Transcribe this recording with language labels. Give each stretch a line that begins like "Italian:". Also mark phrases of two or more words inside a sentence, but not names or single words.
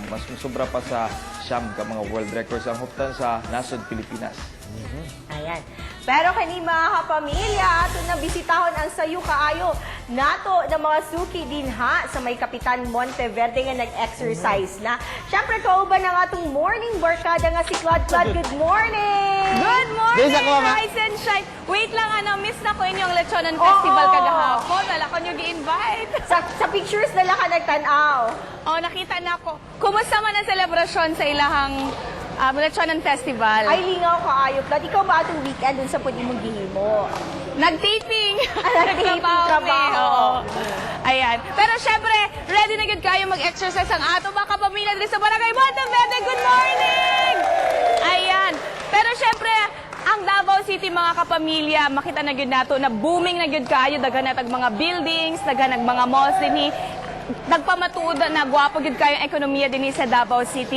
Cebuano: Mas sobra pa sa siyam ka mga
English: world records
Cebuano: ang huptan sa nasod Pilipinas. Ayan. Pero kani mga kapamilya, ato na bisitahon ang sayo kaayo nato na mga suki din ha sa may Kapitan Monteverde nga nag-exercise na. Siyempre kauban ang atong morning barkada nga si Claude.
English: Claude, good morning! Good morning, Rise and Shine!
Cebuano: Wait lang, miss na ko inyong Lechonan Festival kagahapon. Wala ko nyo gi-invite. Sa pictures nila ka nagtanaw. Oh, nakita na ko. Kumusta man ang selebrasyon sa ilahang Lechonan Festival? Ay, lingaw kaayo. Claude, ikaw ba atong weekend dun sa pwede mong gihimo? Nag-taping! Nag-taping trabaho. Oo. Ayan. Pero syempre, ready na gud kayo mag-exercise ang ato mga kapamilya dito sa Barangay Monteverde.
English: Good morning! Ayan.
Cebuano: Pero syempre, ang Davao City mga kapamilya, makita na gyud nato na booming na gyud kayo, daghan na tag mga buildings, daghan nag mga malls dinhi. Nagpamatuod na gwapo gyud kayo ang ekonomiya dinhi sa Davao City.